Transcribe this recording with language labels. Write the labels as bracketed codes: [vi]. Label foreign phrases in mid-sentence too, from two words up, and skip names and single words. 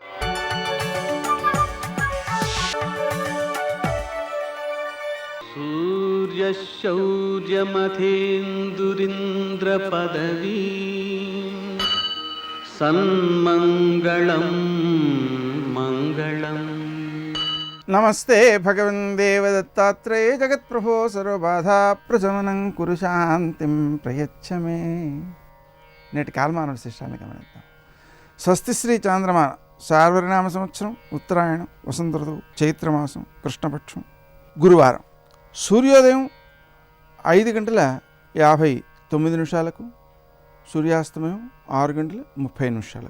[sa] सूर्यशौर्यमथेन्दुरिन्द्रपदवी सन्मङ्गलं मङ्गलम्। नमस्ते भगवन् देवदत्तात्रेय जगत्प्रभो सर्वबाधा प्रशमनं कुरु శాంతిం ప్రయచ్చ మే. [te] నేటి కాలమాన విశేషాలను గమనిద్దాం. స్వస్తి శ్రీ చాంద్రమాన శార్వరినామ సంవత్సరం ఉత్తరాయణం వసంత ఋతువు చైత్రమాసం కృష్ణపక్షం గురువారం. సూర్యోదయం 5:59 సూర్యాస్తమయం 6:30.